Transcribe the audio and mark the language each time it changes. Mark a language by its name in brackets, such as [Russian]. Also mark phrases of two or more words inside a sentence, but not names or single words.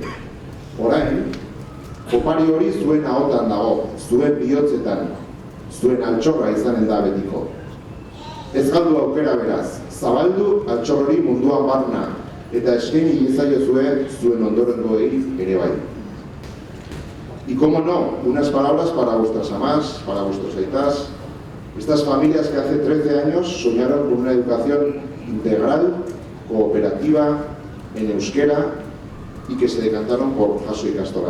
[Basque] Orain, opari hori zuen ahotan dago, zuen bihotzetan, zuen altxorra izanen da betiko. Ez galdu aukera beraz, zabaldu altxorri munduan barna, eta eskaini iezaiozue zuen ondorengoei ere bai. [Spanish] Y cómo no, unas palabras para vuestras mamás, para vuestros aitas, estas familias que hace 13 años soñaron con una educación integral, cooperativa, en euskera, y que se decantaron por Jaso Ikastola.